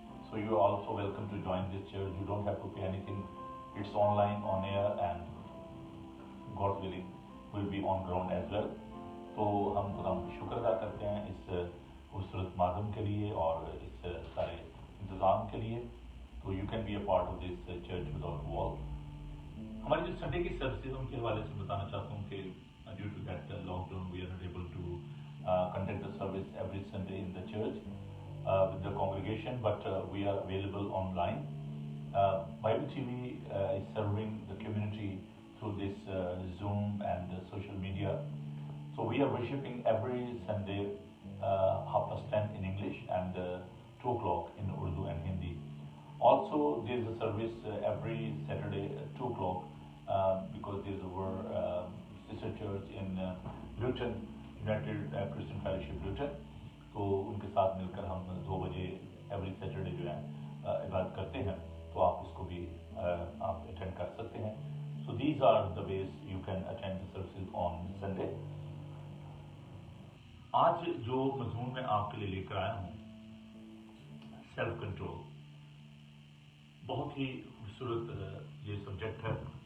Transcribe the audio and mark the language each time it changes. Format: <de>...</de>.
<en>So you are also welcome to join this church. You don't have to pay anything. It's online, on air, and God willing will be on ground as well.</en> <hi>तो हम खुदा का शुक्र अदा करते हैं इस खूबसूरत माध्यम के लिए और इस सारे इंतज़ाम के लिए।</hi> <en>तो you can be a part of this church without wall.</en> <hi>हमारी जो संडे की सर्विसेज उनके हवाले से बताना चाहता हूँ</hi> <en>कि due to that lockdown we are not able to conduct the service every Sunday in the church with the congregation, but we are available online. Bible TV is serving the community through this Zoom and social media. So we are worshiping every Sunday 10:30 in English and 2 o'clock in Urdu and Hindi. Also there is a service every Saturday at 2 o'clock because there is our sister church in Luton, United Christian Fellowship Luton.</en> <hi>तो उनके साथ मिलकर हम 2 बजे every Saturday जो है इबादत करते हैं, तो आप उसको भी आप अटेंड कर सकते हैं।</hi> <en>So these are the ways you can attend the services on Sunday.</en> <hi>आज जो मजमून मैं आपके लिए लेकर आया हूँ, सेल्फ कंट्रोल, बहुत ही खूबसूरत ये सब्जेक्ट है।</hi>